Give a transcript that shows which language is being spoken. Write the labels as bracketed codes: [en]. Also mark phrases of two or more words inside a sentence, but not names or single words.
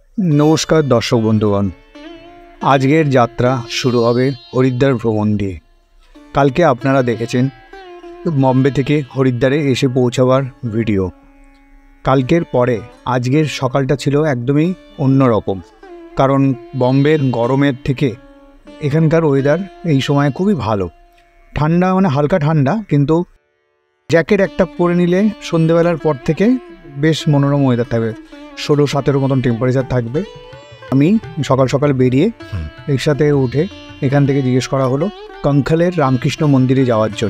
[bn] নমস্কার দর্শক বন্ধুগণ, আজকের যাত্রা শুরু হবে হরিদ্বার ভ্রমণ দিয়ে। কালকে আপনারা দেখেছেন বম্বে থেকে হরিদ্বারে এসে পৌঁছাবার ভিডিও। কালকের পরে আজকের সকালটা ছিল একদমই অন্যরকম, কারণ বম্বের গরমের থেকে এখানকার ओয়েদার এই সময় খুবই ভালো। ঠান্ডা মানে হালকা ঠান্ডা, কিন্তু জ্যাকেট একটা পরে নিলে সন্ধ্যাবেলার পর থেকে বেশ মনোরম ওয়েদার থাকবে। 16-17 মতন টেম্পারেচার থাকবে। আমি সকাল সকাল বেরিয়ে রিক্সাতে উঠে এখান থেকে জিজ্ঞেস করা হলো কঙ্কালের রামকৃষ্ণ মন্দিরে যাওয়ার জন্য।